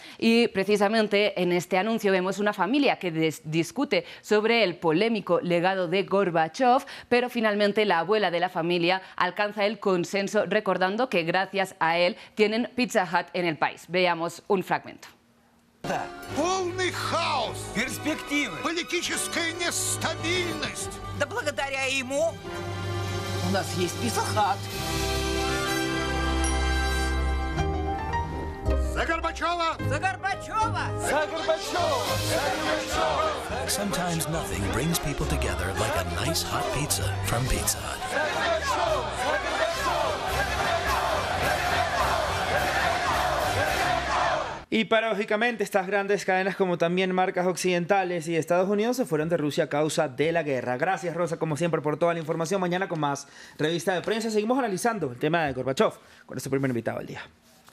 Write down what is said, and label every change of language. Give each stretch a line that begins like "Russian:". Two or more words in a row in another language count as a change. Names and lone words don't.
Spanish: Y precisamente en este anuncio vemos una familia que discute sobre el polémico legado de Gorbachov, pero finalmente la abuela de la familia alcanza el consenso, recordando que gracias a él tienen Pizza Hut en el país. Veamos un fragmento.
Russian: Полный хаос, Перспективы. политическая нестабильность. Да благодаря ему у нас есть Pizza Hut. За Горбачева! За Горбачева! За Горбачева!
English: Sometimes nothing brings people together like a nice hot pizza from Pizza Hut.
Spanish: Y paradójicamente, estas grandes cadenas, como también marcas occidentales y Estados Unidos, se fueron de Rusia a causa de la guerra. Gracias, Rosa, como siempre, por toda la información. Mañana con más Revista de Prensa seguimos analizando el tema de Gorbachov con nuestro primer invitado del día.